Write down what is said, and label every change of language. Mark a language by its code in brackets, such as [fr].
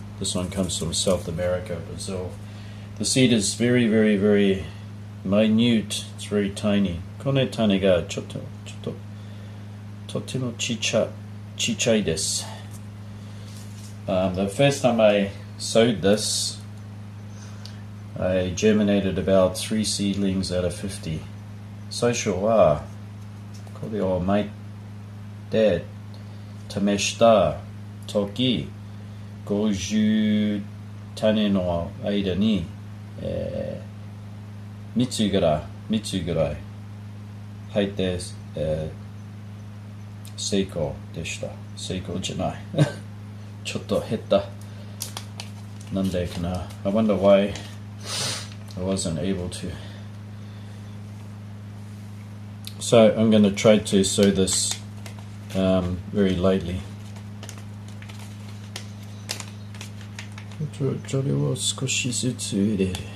[en] This one comes from South America, Brazil. The seed is very, very, very minute. It's very tiny. [ja] この種がちょっととてもちっちゃいです。 [en] The first time I sowed this, I germinated about 3 seedlings out of 50. [ja] 最初はこれを巻いて試した時、50種の間に、3つぐらい入って、成功でした。成功じゃない。ちょっと減った。なんでかな。 [en] I wonder why I wasn't able to. So I'm going to try to sow this very lightly. [ja] それを少しずつ入れる。